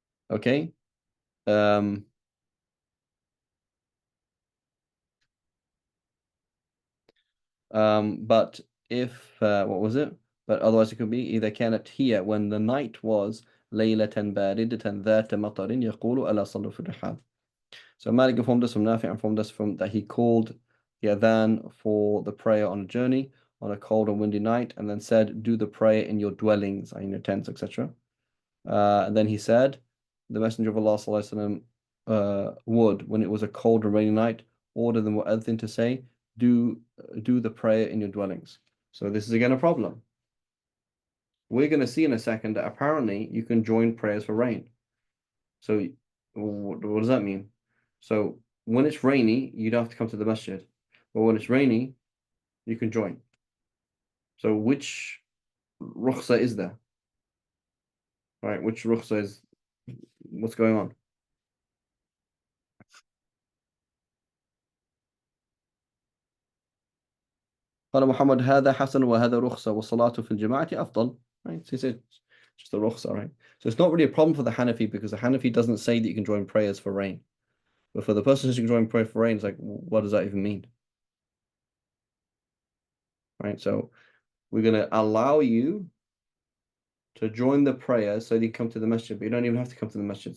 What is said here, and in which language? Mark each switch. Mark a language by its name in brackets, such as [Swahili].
[English] Okay. Um but if what was it? But otherwise it could be [Arabic] إذا كانت هي [English] when the night was [Arabic] ليلة باردة ذات مطر يقول ألا صلوا في الرحال. [English] So Malik informed us from Nafi informed us from that he called the adhan for the prayer on a journey on a cold and windy night and then said do the prayer in your dwellings, in your tents, etc. And then he said the Messenger of Allah sallallahu would, when it was a cold and rainy night, order the mu'adhin to say, do the prayer in your dwellings. So this is again a problem. We're going to see in a second that apparently you can join prayers for rain. So what does that mean? So when it's rainy, you don't have to come to the masjid. But when it's rainy, you can join. So which rukhsa is there? Right? Which rukhsa is what's going on? [Arabic] قال محمد هذا حسن وهذا رخصة والصلاة في الجماعة أفضل. [English] Right? So he said just a rukhsa, right? So it's not really a problem for the Hanafi because the Hanafi doesn't say that you can join prayers for rain. But for the person who can join prayer for rain, it's like, what does that even mean? Right? So we're going to allow you to join the prayer so that you come to the masjid, but you don't even have to come to the masjid.